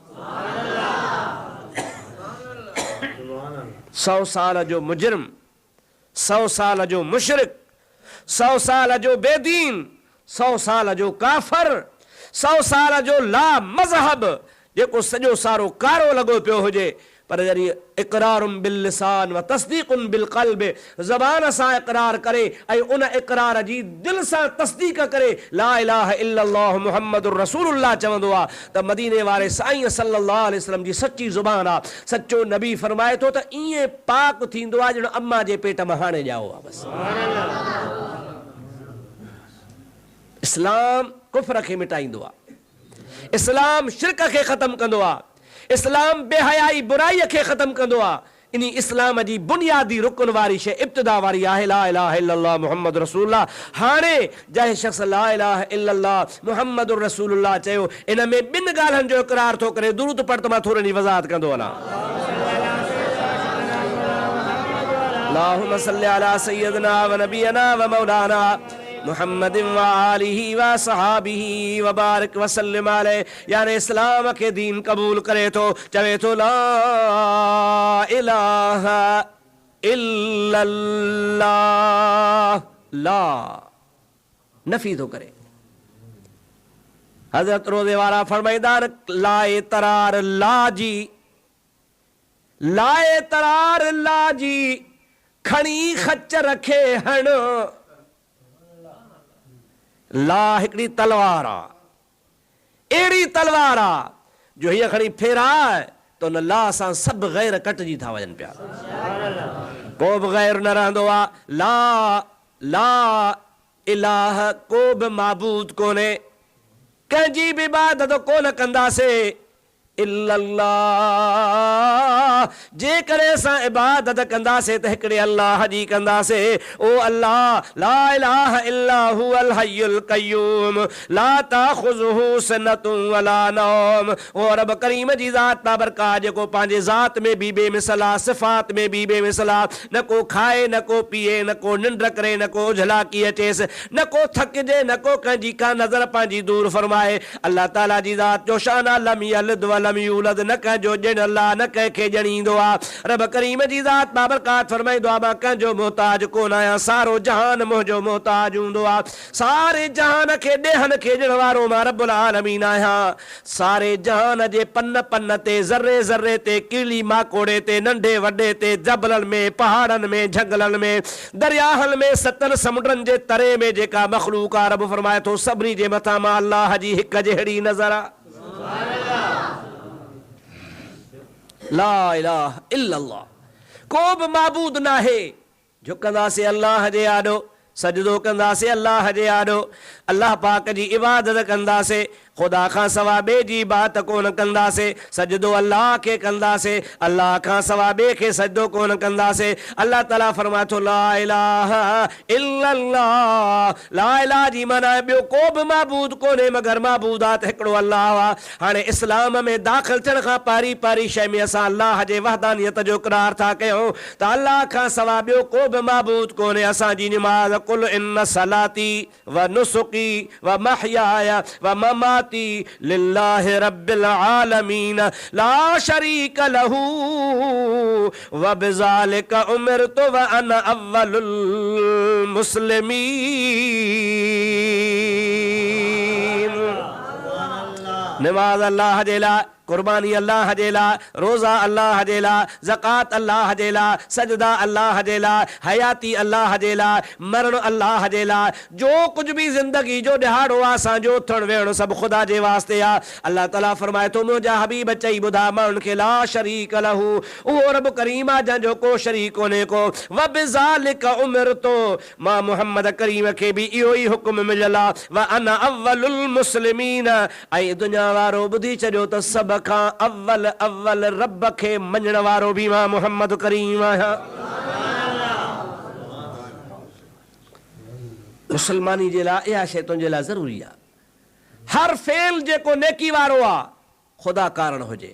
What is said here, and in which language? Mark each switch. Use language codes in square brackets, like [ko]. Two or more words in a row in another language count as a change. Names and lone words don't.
[sd] 100 साल जो मुजरिम, 100 साल जो मुशरिक, 100 साल जो बेदीन, 100 साल जो काफ़र, 100 साल जो ला मज़हब जेको सॼो सारो कारो लॻो पियो हुजे, पर जॾहिं [ar] إقرارٌ باللسان وتصديقٌ بالقلب, [sd] ज़बान सां इक़रार करे ऐं उन इक़रार जी दिलि सां तस्दीक़ करे [ar] لا إله إلا الله محمد رسول الله [sd] चवंदो आहे त मदीने वारे साईं [ar] صلى الله عليه وسلم [sd] जी सची ज़ुबान आहे। सचो नबी फरमाए थो त ईअं पाक थींदो आहे ॼण अम्मा जे पेट मां हाणे ॼाओ आहे। बसि इस्लाम कुफ्र खे मिटाईंदो आहे, इस्लाम शिरक खे ख़तमु कंदो आहे, इस्लाम बेहयाई बुराईअ खे ख़तमु कंदो आहे, इन इस्लाम जी बुनियादी रुकन वारी शइ इब्तिदा वारी आहे [ar] لا إله إلا الله محمد رسول الله. [sd] हाणे जंहिं शख़्स [ar] لا إله إلا الله محمد رسول الله [sd] चयो, इन में ॿिनि ॻाल्हियुनि जो इक़रार थो करे। दुरूद पढ़ त मां थोरी जी वज़ाहत कंदो वञा। [ar] اللهم صل على سيدنا ونبينا ومولانا محمد وآله وصحبه وبارك وسلم عليه. [sd] यानी इस्लाम के दीन कबूल करे तो चवे तो [ar] لا إله إلا الله, [sd] ला नफी तो करे। हजरत रोज़े वारा फरमाईंदा लाए तरार लाजी, लाए तरार लाजी खणी खच रखे हण। ला हिकड़ी तलवार आ, एड़ी तलवार आ जो हीअ खणी फेराए तो न ला सां सब गैर कटजी था वञनि पिया, को बि गैर न रहंदो आ। [ar] لا لا إله, [sd] को बि माबूद कोन्हे, कंहिंजी बि इबादत कोन कंदासीं इल्लल्लाह। जेकॾहिं असां इबादत कंदासीं त हिकिड़े अल्लाह जी कंदासीं। [ar] ओ الله لا إله إلا هو الحي القيوم لا تأخذه سنة ولا نوم. [sd] ओ रब करीम जी ज़ात बाबरकात जेको पंहिंजे ज़ात में बि बेमिसल आहे, सिफ़ात में बि बेमिसल आहे। न को खाए, न को पीए, न को निंड करे, न को झलाकी अचेसि, न को थकिजे, न को कंहिंजी का नज़र पंहिंजी दूर फरमाए। अल्लाह ताला जी ज़ात जो शान [ar] لم يلد ولم يولد, [sd] न कंहिंजो ॼण अल्लाह न कंहिंखे ॼणींदो आहे। रब करीम जी ज़ात बाबरकात फरमाईंदो आहे मां कंहिंजो मोहताज कोन आहियां, सारो जहान मुंहिंजो मोहताज हूंदो आहे। सारे जहान खे ॾेहन खे ॾियण वारो मां [ar] رب العالمين [sd] आहियां। सारे जहान जे पन पन ते, ज़र्रे ज़र्रे ते, कीली माकोड़े ते, नंढे वॾे ते, जबलनि में, पहाड़नि में, झंगलनि में, दरियाहनि में, सतनि समुंडनि जे तरे में जेका मख़लूक आहे, रब फरमाए थो सभिनी जे मथां मां अल्लाह जी हिक जहिड़ी नज़र आहे। [ar] لا إله إلا الله, [sd] को बि माबूद न आहे। झुकंदासीं अल्लाह जे आॾो, सजदो कंदासीं अल्लाह जे आॾो, अल्लाह पाक जी इबादत कंदासीं, ख़ुदा खां सवा ॿिए जी इबादत कोन कंदासीं। सजदो अल्लाह खे कंदासीं, अल्लाह खां सवा ॿिए खे सजदो कोन कंदासीं। अल्लाह ताला फरमाए थो [ar] لا إله إلا الله, لا إله [sd] जी माना ॿियो को बि माबूद कोन्हे मगर माबूदात हिकिड़ो अल्लाह आहे। हाणे इस्लाम में दाख़िल थियण खां पहिरीं पहिरीं शइ में असां अल्लाह जे वहदानियत जो इक़रार था कयूं त अल्लाह खां सवा ॿियो को बि माबूद कोन्हे। असांजी निमाज़ [ar] قل إن صلاتي ونسكي ومحياي ومماتي لله رب العالمين لا شريك له وبذلك أمرت وأنا أول المسلمين. [sd] नमाज अल्लाह जे लाइ, कुर्बानी अल्लाह जे लाइ, रोज़ा अल्लाह जे लाइ, ज़कात अल्लाह जे लाइ, सजदा अल्लाह जे लाइ, हयाती अल्लाह जे लाइ, मरण अल्लाह जे लाइ। जो कुझु बि ज़िंदगी जो ॾिहाड़ो आहे असांजो उथण वेहण सभु ख़ुदा जे वास्ते आहे। अल्लाह ताला फरमाए थो मुंहिंजा हबीब चई ॿुधा माण्हुनि खे [ar] لا شريك له, [sd] उहो रब करीम आहे जंहिंजो को शरीक कोन्हे को। [ar] وبذلك أمرت, [sd] मां मुहम्मद करीम खे बि इहो ई हुकुम मिलियल आहे। [ar] وأنا أول المسلمين, [sd] ऐं दुनिया वारो ॿुधी छॾियो त सभ खां अव्वल अव्वल रब खे मञण वारो बि मां मुहम्मद करीम आहियां। मुसलमानी जे लाइ इहा शइ तुंहिंजे लाइ ज़रूरी आहे। हर फेल जेको नेकी वारो आहे ख़ुदा कारण हुजे।